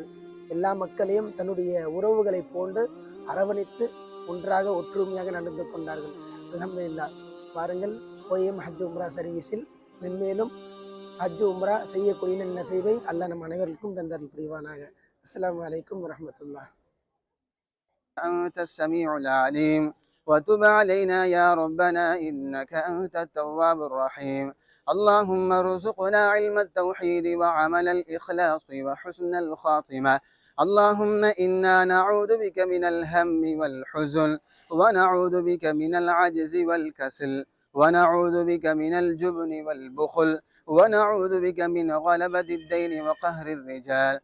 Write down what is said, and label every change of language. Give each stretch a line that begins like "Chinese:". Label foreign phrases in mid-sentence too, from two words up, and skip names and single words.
Tamil: எல்லா மக்களையும் தன்னுடைய உறவுகளை போன்று அரவணைத்து ஒன்றாக ஒற்றுமையாக நடந்து கொண்டார்கள்.
Arabic: அல்ஹம்துலில்லாஹ்.
Tamil: பாருங்கள், ஓஎம் ஹஜ் உம்ரா சர்வீஸில் மென்மேலும் ஹஜ் உம்ரா செய்யக்கூடிய நசீபை அல்லாஹ் நம் அனைவருக்கும் தந்தருள் புரிவானாக.
Arabic: السلام عليكم ورحمة الله. أنت السميع العليم وتب علينا يا ربنا إنك أنت التواب الرحيم. اللهم ارزقنا علم التوحيد وعمل الإخلاص وحسن الخاتمة. اللهم إنا نعوذ بك من الهم والحزن، ونعوذ بك من العجز والكسل، ونعوذ بك من الجبن والبخل، ونعوذ بك من غلبة الدين وقهر الرجال.